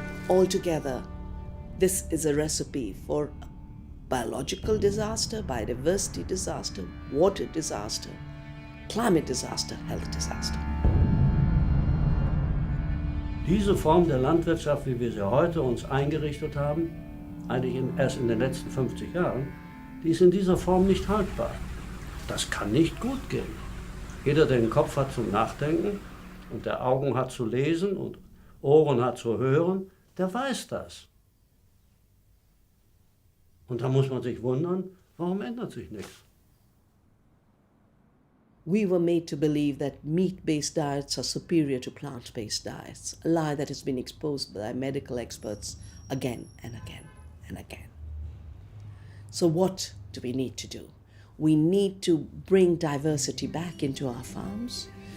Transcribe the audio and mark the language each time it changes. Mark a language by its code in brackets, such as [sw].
[en] Altogether, this is a recipe for biological disaster, biodiversity disaster, water disaster, climate disaster, health disaster. [de] Diese Form der Landwirtschaft, wie wir sie heute uns eingerichtet haben, eigentlich erst in den letzten 50 Jahren, die ist in dieser Form nicht haltbar. Das kann nicht gut gehen. Jeder, der den Kopf hat zum Nachdenken und der Augen hat zu lesen und Ohren hat zu hören, der weiß das. Und da muss man sich wundern, warum ändert sich nichts? [en] We were made to believe that meat-based diets are superior to plant-based diets, a lie that has been exposed by medical experts again and again and again. So what do we need to do? We need to bring diversity back into our farms.